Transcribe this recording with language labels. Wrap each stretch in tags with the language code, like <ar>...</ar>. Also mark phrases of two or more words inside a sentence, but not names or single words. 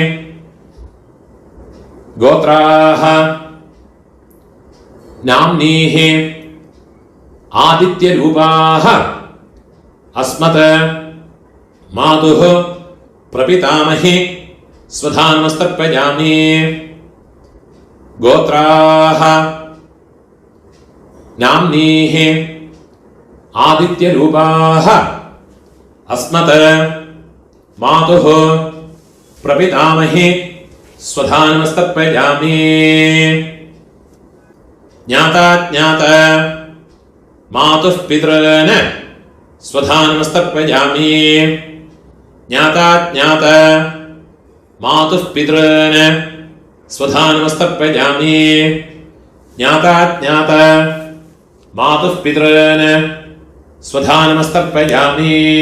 <sa>ഗോത്രാഹ നാംനീഹി ആദിത്യരൂപാഹ അസ്മത് മാതുഃ പ്രപിതാമഹി സ്വധാനമസ്തർപ്പയാമി ഗോത്രാഹ നാംനീഹി ആദിത്യരൂപാഹ അസ്മത് മാതുഃ പ്രപിതാമഹി स्वधानमस्तर्पयामि ज्ञाताज्ञात मातुः पितॄन् स्वधानमस्तर्पयामि ज्ञाताज्ञात मातुः पितॄन् स्वधानमस्तर्पयामि ज्ञाताज्ञात मातुः पितॄन् स्वधानमस्तर्पयामि</sa>